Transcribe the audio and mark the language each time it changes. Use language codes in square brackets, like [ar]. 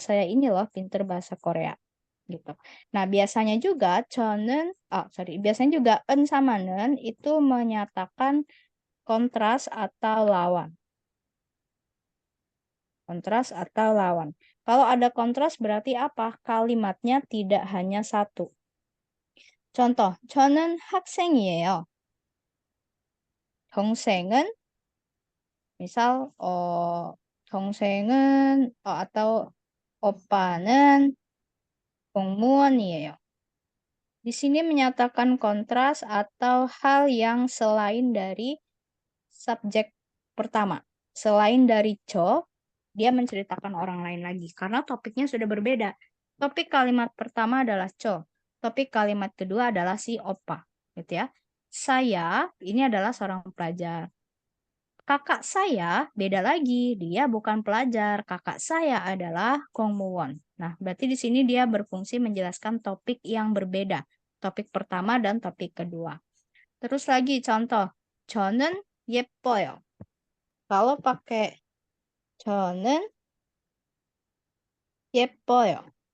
[id] Saya ini loh pintar bahasa Korea, gitu. Nah, biasanya juga biasanya juga en sama nen itu menyatakan kontras atau lawan. Kontras atau lawan. Kalau ada kontras berarti apa? Kalimatnya tidak hanya satu. Contoh, [ko] 저는 학생이에요. 동생은 [id] misal [ko] 동생은 [id] atau [ko] 오빠는 공무원이에요. [id] Di sini menyatakan kontras atau hal yang selain dari subjek pertama. Selain dari dia menceritakan orang lain lagi karena topiknya sudah berbeda. Topik kalimat pertama adalah topik kalimat kedua adalah si opa, gitu ya. Saya ini adalah seorang pelajar. Kakak saya beda lagi, dia bukan pelajar. Kakak saya adalah 공무원. Nah, berarti di sini dia berfungsi menjelaskan topik yang berbeda. Topik pertama dan topik kedua. Terus lagi contoh, [ko] 저는 예뻐요. [id] Kalau pakai [ko] 저는 예뻐요.